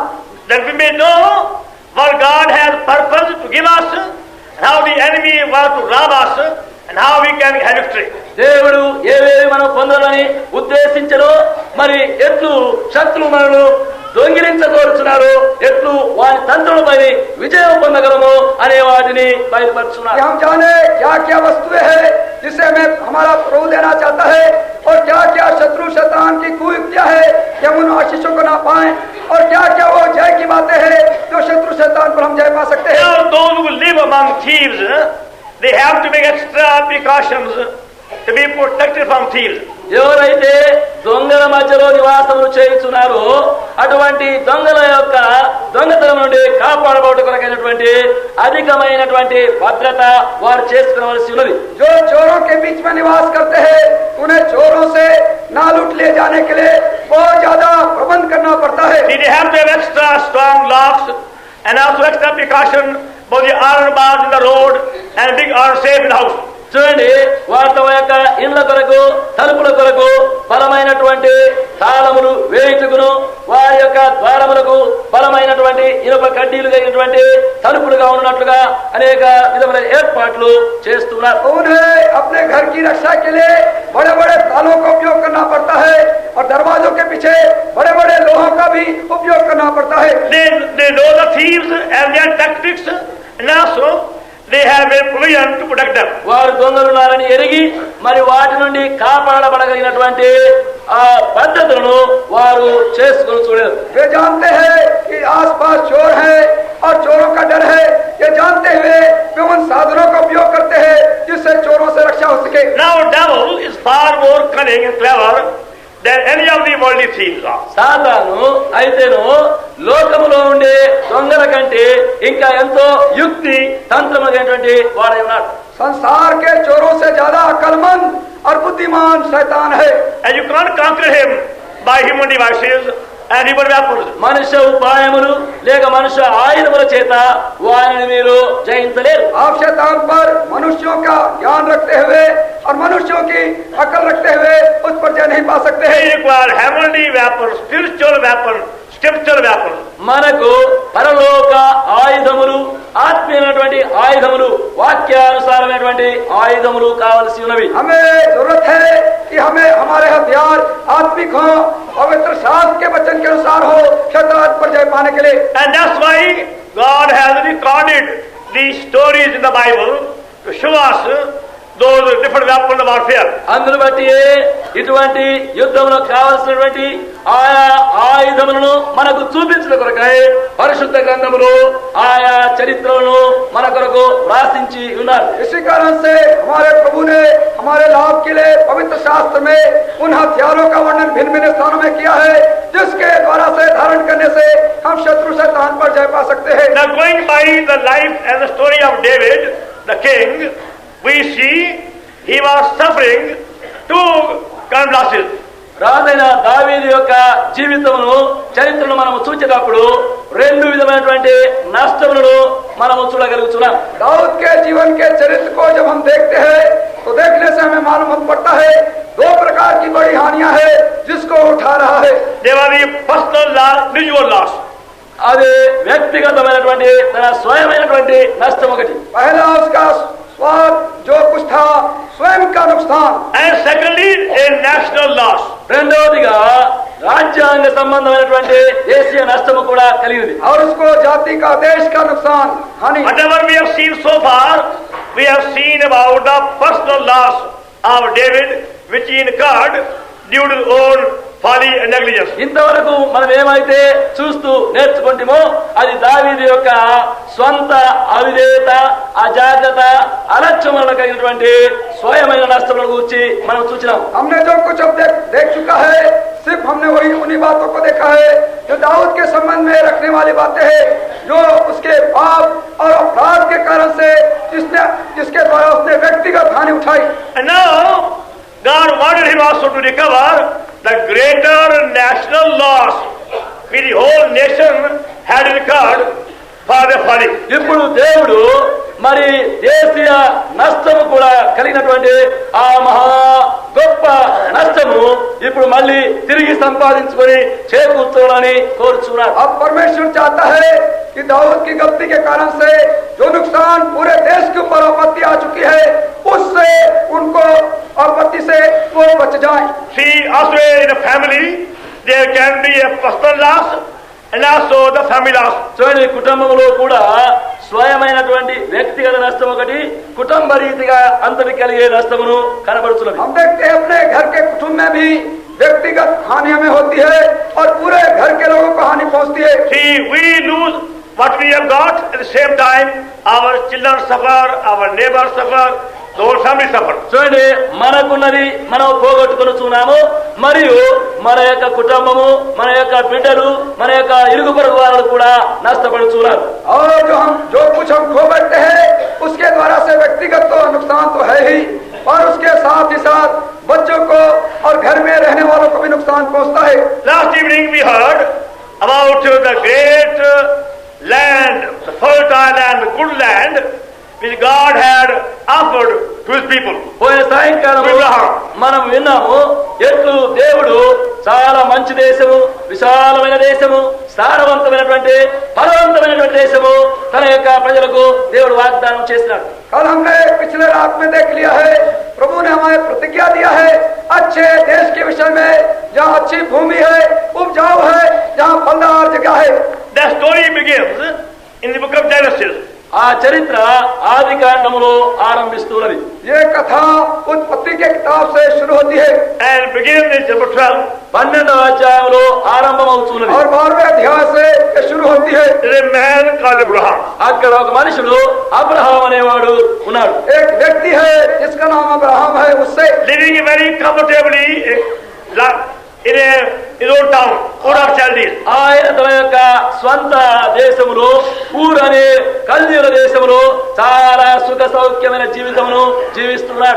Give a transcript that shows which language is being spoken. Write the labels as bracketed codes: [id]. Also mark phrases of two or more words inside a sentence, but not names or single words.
[en] That we may know what God has purpose to give us and how the enemy wants to rob us and how we can have victory. [te] దేవుడు ఏవేవి మనం పొందాలని ఉద్దేశించడో మరి ఎట్లు శత్రువు మనను దొంగిలించగోరుచున్నారు, ఎట్లు వారి తంత్రులపై విజయం పొందగలము అనే వాటిని బయలుపరుచున్నారు. [hi] हम जाने क्या क्या वस्तुएं हैं जिसे हमें हमारा प्रभु देना चाहता है और क्या क्या शत्रु शैतान की कुयुक्तियां है कि हम उन आशीषों को ना पाएं और क्या क्या वो जय की बातें हैं जो शत्रु शैतान पर हम जय पा सकते हैं. [en] Now those who live among thieves, they have to make extra precautions to be protected from thieves. [te] ఎవరైతే దొంగల మధ్యలో నివాసములు చేయుచున్నారో అటువంటి దొంగల యొక్క దొంగతనం నుండి కాపాడబోట కొరకైనటువంటి అధికమైనటువంటి భద్రత వారు చేసుకోవలసి ఉన్నది. [hi] जो चोरों के बीच में निवास करते हैं उन्हें चोरों से ना लूट ले जाने के लिए बहुत ज्यादा प्रबंध करना पड़ता है. [en] See, they have to have extra strong locks and also extra precaution for the iron bars in the road and big iron safe in the house. [te] చూడండి, వారి తమ యొక్క ఇండ్ల కొరకు, తలుపుల కొరకు బలమైనటువంటి తాళములు వేయుటకును, వారి యొక్క ద్వారములకు బలమైనటువంటి ఇనుప కడ్డీలు కలిగినటువంటి తలుపులుగా ఉన్నట్లుగా అనేక విధమైన ఏర్పాట్లు చేస్తున్నారు. [hi] उन्हें अपने घर की रक्षा के लिए बड़े बड़े तालों का उपयोग करना पड़ता है और दरवाजों के पीछे बड़े बड़े लोहों का भी उपयोग करना पड़ता है. [en] They know the thieves and their tactics, and also they have a provision to protect them. [te] వారు దొంగలున్నారని ఎరిగి మరి వాటి నుండి కాపాడబడగలిగినటువంటి ఆ పద్ధతులను వారు చేసుకుని చూడలేదు. [hi] वे जानते हैं कि आसपास चोर है और चोरों का डर है. ये जानते हुए वे उन साधनों का उपयोग करते हैं जिससे चोरों से रक्षा हो सके. [en] Now devil is far more cunning and clever than any of the worldly thieves are. [te] సాతాను అయితేను లోకములో ఉండే దొంగల కంటే ఇంకా ఎంతో యుక్తి తంత్రమైనటువంటి వాడై ఉన్నాడు. [hi] संसार के चोरों से ज्यादा अक्लमंद और बुद्धिमान शैतान है. [en] And you can't conquer him by human devices and human weapons. [te] మనుష్య ఉపాయములు లేక మనుష్య ఆయుధముల చేత వారిని మీరు జయించలేరు. [hi] आप शैतान पर मनुष्यों का ज्ञान रखते हुए और मनुष्यों की अकल रखते हुए उस पर जय नहीं पा सकते [en] They [hi] हैं. [en] require heavenly weapons, spiritual weapons, scriptural weapons. [te] మనకు పరలోక ఆయుధములు, ఆత్మీయమైనటువంటి ఆయుధములు, వాక్యానుసారమైనటువంటి ఆయుధములు కావలసి ఉన్నవి. [hi] हमें जरूरत है कि हमें हमारे हथियार आत्मिक हो, पवित्र शास्त्र के वचन के अनुसार हो, शैतान पर जय पाने के लिए. [en] And that's why God has recorded these stories in the Bible to show us those different weapons of warfare. [te] అందును బట్టి ఇటువంటి యుద్ధంలో కావలసినటువంటి ఆయా ఆయుధములను మనకు చూపించిన కొరకై పరిశుద్ధ గ్రంథములు ఆయా చరిత్రలను మన కొరకు రాసించి ఉన్నారు. [hi] इसी कारण से हमारे प्रभु ने हमारे लाभ के लिए पवित्र शास्त्र में उन हथियारों का वर्णन भिन्न भिन्न स्थानों में किया है जिसके द्वारा से धारण करने से हम शत्रु शैतान पर जय पा सकते हैं. [en] Now going by the life and the story of David, the king, we see he was suffering two kind of losses. [te] రాజైన దావీదు యొక్క జీవితమును చరిత్రను మనము చూచేటప్పుడు రెండు విధమైనటువంటి నష్టములను మనము చూడగలుగుతున్నాం. [hi] दाऊद के जीवन के चरित्र को जब हम देखते हैं तो देखने से हमें मालूम पड़ता है दो प्रकार की बड़ी हानियां हैं जिसको उठा रहा है. [en] They were the personal loss, visual loss. [te] అది వ్యక్తిగతమైనటువంటి తన స్వయమైనటువంటి నష్టం ఒకటి. [hi] पहला उसका स्वाद जो कुछ था स्वयं का नुकसान. [en] And secondly, a national loss. [te] రెండవదిగా రాజ్యాంగ సంబంధమైనటువంటి దేశీయ నష్టము కూడా కలిగింది. [hi] और उसको जाति का देश का नुकसान हानि. [en] Whatever we have seen so far, we have seen about the personal loss of David, which he incurred due to his own folly and negligence. [te] ఇంతవరకు మనం ఏమైతే చూస్తూ నేర్చుకుంటామో అది దావీదు యొక్క స్వంత అవిధేయత, అజాగ్రత్త, అలక్ష్యం వల్ల కలిగినటువంటి స్వయమైన నష్టములను గురించి మనం చూసినాం. [hi] हमने जो कुछ अब देख चुका है सिर्फ हमने वही उन्हीं बातों को देखा है जो दाऊद के संबंध में रखने वाली बातें हैं जो उसके पाप और अपराध के कारण से जिसके द्वारा उसने व्यक्तिगत हानि उठाई. [en] And now, God wanted him also to recover the greater national loss which the whole nation had incurred for their folly. [te] ఇప్పుడు దేవుడు మరి దేశీయ నష్టము కూడా కలిగినటువంటి ఆ మహా గొప్ప నష్టము ఇప్పుడు మళ్ళీ తిరిగి సంపాదించుకొని చేకూర్చాలని కోరుచున్నాడు. [hi] अब परमेश्वर चाहता है कि दाऊद की गलती के कारण से जो नुकसान पूरे देश के ऊपर आपत्ति आ चुकी है उससे उनको आपत्ति से वो बच जाए. [en] See, also in a family there can be a personal loss and also the family loss. [te] చూడండి, కుటుంబంలో కూడా స్వయమైనటువంటి వ్యక్తిగత నష్టం ఒకటి, కుటుంబ రీతిగా అంతటి కలిగే నష్టమును కనబడుతున్నది. [hi] हम देखते हैं अपने घर के कुटुंब में भी व्यक्तिगत हानि हमें होती है और पूरे घर के लोगों को हानि पहुंचती है. [en] See, we lose what we have got at the same time. Our children suffer, our neighbors suffer, the whole family suffer. [te] చూడండి, మనకున్నది మనం పోగొట్టుకుని చూన్నాము, మరియు మన యొక్క కుటుంబము, మన యొక్క బిడ్డలు, మన యొక్క ఇరుగు పొరుగు వారు కూడా నష్టపడుతున్నారు. [hi] और जो कुछ हम खो बैठते हैं उसके द्वारा से व्यक्तिगत तो नुकसान तो है ही और उसके साथ ही साथ बच्चों को और घर में रहने वालों को भी नुकसान पहुंचता है. [en] Last evening we heard about the great land, the fertile and good land which God had offered to his people. [te] పోయిన సాయంకాలం మనం విన్నాము ఎట్లు దేవుడు చాలా మంచి దేశము, విశాలమైన దేశము, సారవంతమైనటువంటి ఫలవంతమైనటువంటి దేశము తన యొక్క ప్రజలకు దేవుడు వాగ్దానం చేసినాడు. [hi] कल हमने पिछले रात में देख लिया है, प्रभु ने हमें प्रतिज्ञा दिया है अच्छे देश के विषय में, जहाँ अच्छी भूमि है, उपजाऊ है, जहाँ फलदार जगह है. [en] The story begins in the book of Genesis. [te] ఆ చరిత్ర ఆది కాండములో ఆరంభిస్తున్నది. [hi] ये कथा उत्पत्ति के किताब से शुरू होती है [en] And begins in chapter 12. [te] 12వ అధ్యాయంలో ఆరంభమవుతున్నది. [hi] और 12वें अध्याय से ये शुरू होती है. [en] There is a man called Abraham. [te] అక్కడ ఒక మనుషుడు అబ్రహాం అనేవాడు ఉన్నాడు. [hi] एक व्यक्ति है जिसका नाम अब्राहम है, उससे [en] Living very comfortably in his own town, Ur of Chaldees. [te] ఆయన తన యొక్క స్వంత దేశములో ఊర్ అనే కల్దీయుల దేశములో చాలా సుఖ సౌఖ్యమైన జీవితమును జీవిస్తున్నాడు.